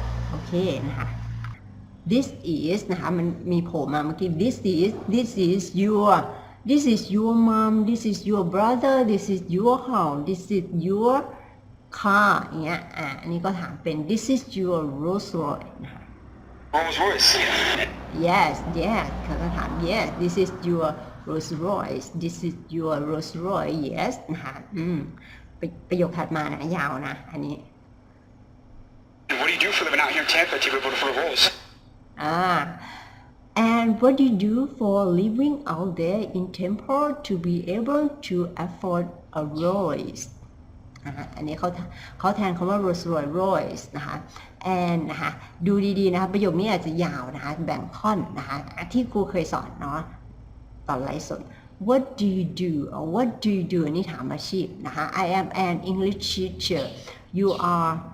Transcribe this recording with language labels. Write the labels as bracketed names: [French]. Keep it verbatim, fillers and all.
[Thai] โอเคนะคะ this is นะคะมันมีโผล่มาเมื่อกี้ [English] this is this is your this is your mom this is your brother this is your house this is your car [Thai] อย่างเงี้ยอ่ะอันนี้ก็ถามเป็น [English] this is your Rolls Royce [Thai] นะคะ [English] Rolls Royce. yes yes [Thai] เขาก็ถาม [English] yes this is your Rolls Royce this is your Rolls Royce yes [Thai] นะคะอืมประประโยคถัดมานะยาวนะอันนี้ [English] And what do you do for a living out here in Tampa to be able to afford a Rolls? [Thai] อ่า [English] and what do you do for living out there in Temple to be able to afford a Rolls [Thai] อ่าอันนี้เขาเขาแทนคำว่า Rolls Royce Rolls นะคะ and นะคะดูดีๆนะคะประโยคนี้อาจจะยาวนะคะแบ่งท่อนนะคะที่ครูเคยสอนเนาะตอนไลฟ์สด [English] what do you do or what do you do [Thai] อันนี้ถามอาชีพนะคะ [English] I am an English teacher you are